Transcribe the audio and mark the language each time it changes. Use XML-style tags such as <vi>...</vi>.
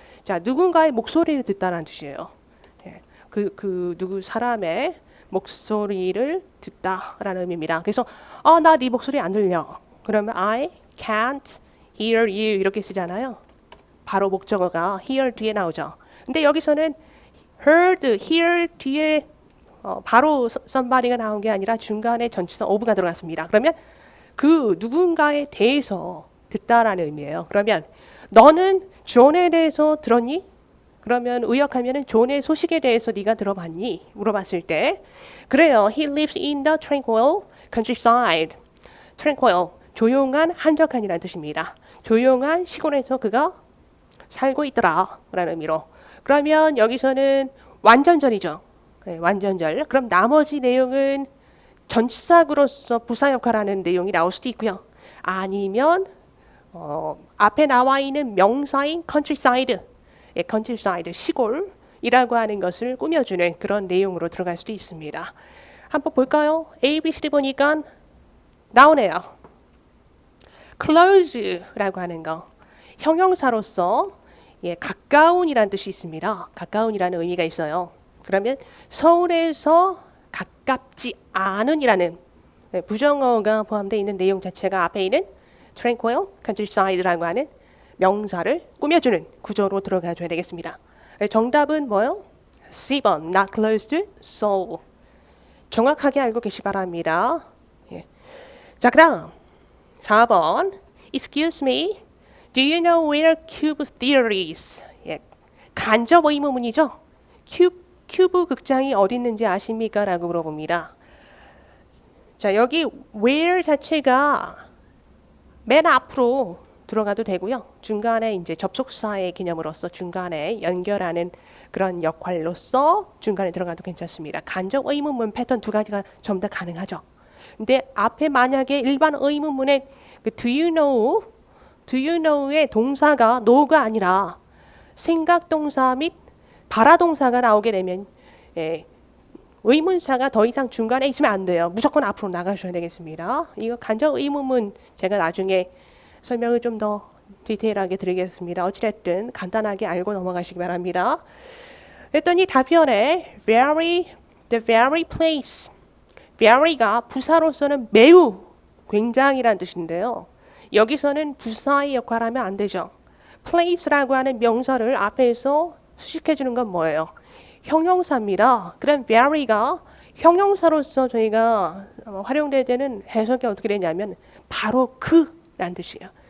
<ko>자, 누군가의 목소리를 듣다라는 뜻이에요. 예, 그 누구 사람의 목소리를 듣다라는 의미입니다. 그래서 나 네 목소리 안 들려.</ko> <en>그러면 I can't hear you</en> <ko>이렇게 쓰잖아요. 바로 목적어가 hear 뒤에 나오죠. 근데 여기서는 heard, hear 뒤에 바로 somebody가 나온 게 아니라 중간에 전치사 of가 들어갔습니다. 그러면 그 누군가에 대해서 듣다라는 의미예요. 그러면 너는 존에 대해서 들었니? 그러면 의역하면은 존의 소식에 대해서 네가 들어봤니? 물어봤을 때 그래요.</ko> <en>He lives in the tranquil countryside.</en> <ko>tranquil, 조용한 한적한이라는 뜻입니다. 조용한 시골에서 그가 살고 있더라 라는 의미로. 그러면 여기서는 완전절이죠. 네, 완전절. 그럼 나머지 내용은 전치사구로서 부사 역할하는 내용이 나올 수도 있고요. 아니면 앞에 나와 있는 명사인 countryside, 예, countryside, 시골이라고 하는 것을 꾸며주는 그런 내용으로 들어갈 수도 있습니다. 한번 볼까요? A, B, C, D 보니까 나오네요. close라고 하는 거. 형용사로서 예, 가까운이라는 뜻이 있습니다. 가까운이라는 의미가 있어요. 그러면 서울에서 가깝지 않은이라는 예, 부정어가 포함되어 있는 내용 자체가 앞에 있는 tranquil countryside라고 하는 명사를 꾸며주는 구조로 들어가줘야 되겠습니다. 예, 정답은 뭐요? C번,</ko> <en>not close to Seoul.</en> <ko>정확하게 알고 계시 바랍니다. 예. 자, 그 다음 4번.</ko> <en>Excuse me, do you know where Cube Theater is?</en> <ko>예. 간접 의문문이죠. 큐브 극장이 어디 있는지 아십니까? 라고 물어봅니다. 자, 여기 where 자체가 맨 앞으로 들어가도 되고요. 중간에 이제 접속사의 개념으로서 중간에 연결하는 그런 역할로서 중간에 들어가도 괜찮습니다. 간접 의문문 패턴 두 가지가 전부 다 가능하죠. 근데 앞에 만약에 일반 의문문에 그</ko> <en>do you know</en> <ko>의 동사가 know가 아니라 생각동사 및 발화동사가 나오게 되면 예, 의문사가 더 이상 중간에 있으면 안 돼요. 무조건 앞으로 나가셔야 되겠습니다. 이거 간접 의문문 제가 나중에 설명을 좀 더 디테일하게 드리겠습니다. 어찌됐든 간단하게 알고 넘어가시기 바랍니다. 그랬더니 답변에 the very place. very가 부사로서는 매우, 굉장히란 뜻인데요. 여기서는 부사의 역할을 하면 안 되죠. place라고 하는 명사를 앞에서 수식해주는 건 뭐예요? 형용사입니다. 그럼 very가 형용사로서 저희가 활용될 때는 해석이 어떻게 되냐면 바로 그라는 뜻이에요.</ko>